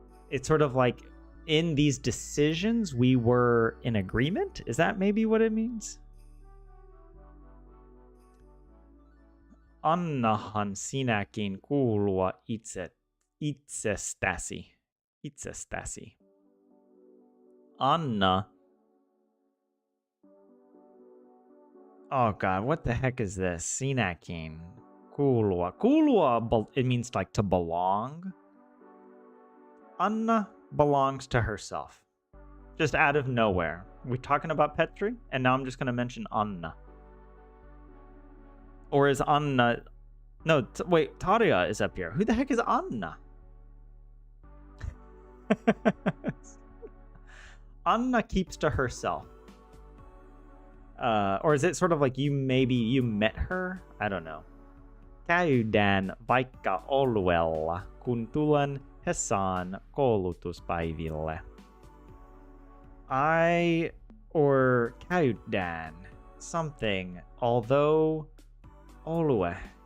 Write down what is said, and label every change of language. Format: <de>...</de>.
<en>It's sort of like in these decisions we were in agreement. Is that maybe what it means?</en> <fi>Annahan sinäkin kuulua itsestäsi. Itsestäsi. Anna.</fi> <en>Oh god, what the heck is this?</en> <fi>Sinäkin. Kuulua.</fi> <en>Kuulua, it means like to belong. Anna belongs to herself. Just out of nowhere. We're talking about Petri, and now I'm just going to mention Anna. Or is Anna... No, wait, Tarja is up here. Who the heck is Anna? Anna keeps to herself. Or is it sort of like you met her? I don't know.</en> <fi>Käydään vaikka oluella, kun tulen Hesan koulutuspäiville.</fi> <en>Or käydään something, although olue.</en>